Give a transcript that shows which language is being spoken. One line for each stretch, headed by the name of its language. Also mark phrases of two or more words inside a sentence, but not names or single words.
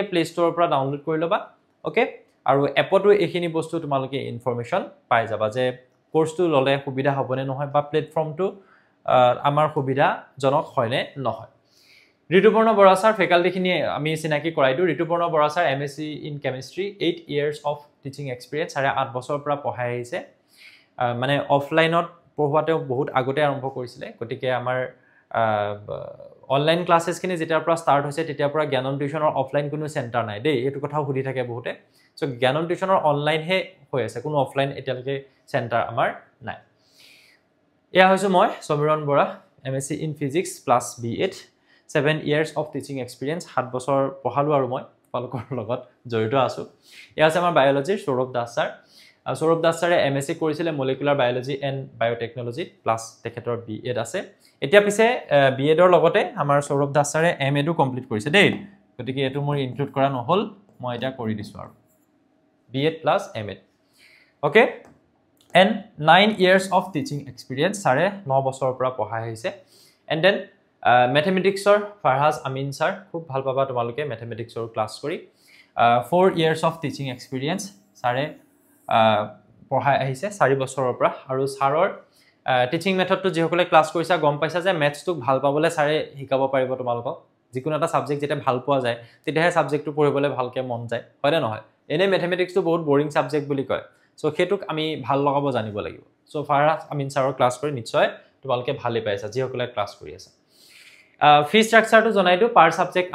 Assamese: প্লে ষ্টৰৰ পৰা ডাউনলোড কৰি লবা ওকে আৰু এপটো এইখিনি বস্তু তোমালোকে ইনফৰমেশন পাই যাবা যে কোৰ্সটো ললে সুবিধা হ'বনে নহয় বা প্লেটফৰ্মটো আমাৰ সুবিধাজনক হয়নে নহয় ঋতুপৰ্ণ বৰা ছাৰ ফেকাল্টিখিনি আমি চিনাকি কৰাই দিও ঋতুপৰ্ণ বৰা ছাৰ
English: MSc in chemistry 8 years of teaching experience
Assamese: 8 বছৰৰ পৰা পঢ়াই আহিছে মানে অফলাইনত পঢ়ুৱাতে বহুত আগতে আৰম্ভ কৰিছিলে গতিকে আমাৰ
English: online classes
Assamese: যেতিয়াৰ পৰা ষ্টাৰ্ট হৈছে তেতিয়াৰ পৰা জ্ঞানম টিউশ্যনৰ অফলাইন কোনো চেণ্টাৰ নাই দেই এইটো কথাও সুধি থাকে বহুতে সো জ্ঞানম টিউশ্যনৰ অনলাইন হে হৈ আছে কোনো অফলাইন এতিয়ালৈকে চেণ্টাৰ আমাৰ নাই এয়া হৈছে মই সমীৰণ বৰা
English: MSc in physics plus B.Ed 7 years of teaching experience
Assamese: 7 বছৰ পঢ়ালো আৰু মই পালকৰ লগত জড়িত আছো এয়া আছে আমাৰ বায়োলজি সৌৰভ দাস ছাৰে এমএসসি কৰিছিলে
English: molecular biology and biotechnology plus
Assamese: তেখেতৰ B.Ed আছে এতিয়া পিছে B.Ed ৰ লগতে আমাৰ সৌৰভ দাস ছাৰে M.Ed কমপ্লিট কৰিছে দেই গতিকে এটো মোৰ ইনক্লুড কৰা নহল মই এটা কৰি দিছো আৰু
English: B.Ed plus M.Ed okay and 9 years of teaching experience
Assamese: ছাৰে 9 বছৰৰ পৰা পঢ়াই আহিছে
English: and then mathematicsৰ
Assamese: ফাৰহাজ আমিন ছাৰ খুব ভাল পাবা তোমালোকে mathematicsৰ ক্লাস কৰি
English: 4 years of teaching experience
Assamese: ছাৰে পঢ়াই আহিছে 4 বছৰৰ পৰা আৰু ছাৰৰ
English: teaching method
Assamese: যেসকলে ক্লাস কৰিছা গম পাইছা যে ম্যাথছটো ভাল পাবলে ছাৰে শিকাব পাৰিব তোমালোকক যিকোনো এটা সাবজেক্ট যেটা ভাল পোৱা যায় তেতিয়াহে সাবজেক্টটো পঢ়িবলৈ ভালকে মন যায় হয়নে নহয় এনে ম্যাথমেটিক্সটো বহুত
English: boring subject
Assamese: বুলি কয় সো হেতুক আমি ভাল লগাব জানিব লাগিব সো ফাৰহাজ আমিন ছাৰৰ ক্লাস কৰি নিশ্চয় তোমালোকে ভালে পাইছা যেসকলে ক্লাস কৰি আছে
English: fee structure
Assamese: জনাই দিও
English: per subject